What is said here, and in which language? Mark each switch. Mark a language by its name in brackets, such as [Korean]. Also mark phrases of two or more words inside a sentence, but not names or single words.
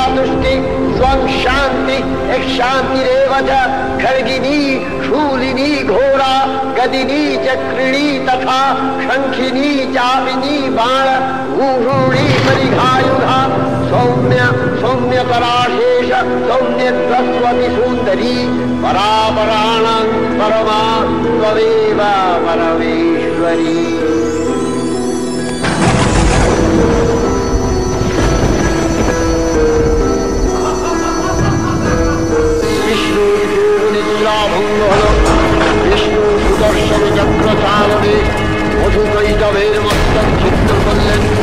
[Sanskrit] तुष्टि त्वं शान्ति शान्तिरेव च खड्गिनी शूलिनी घोरा गदिनी चक्रिणी तथा शङ्खिनी चापिनी बाण भूषूणी परिघायुधा सौम्य सौम्यतराशेष सौम्यत्वस्वति सुन्दरी परापराणां परमा त्वमेव परमेश्वरी। [Bangla] ভঙ্গ হল বিষ্ণু সুদর্শন চক্র চালনে মধুকৈটবের মস্তক ছিন্ন করলেন।